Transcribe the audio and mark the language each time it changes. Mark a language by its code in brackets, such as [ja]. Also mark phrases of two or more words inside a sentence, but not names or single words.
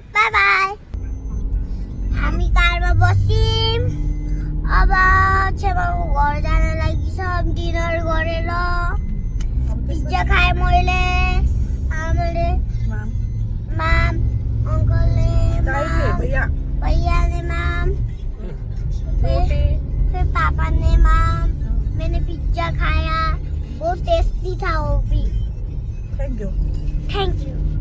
[en] bye bye. [ne] हामी कारमा बस्यौँ। अब छेमाको घर जान लागि सब डिनर गरेर पिज्जा खाएँ मैले, आमाले, माम, अङ्कलले, [hi] भैया ने माम, फिर पापा ने माम। मैंने पिज्जा खाया, बहुत टेस्टी था वो भी। [en] thank you. thank you.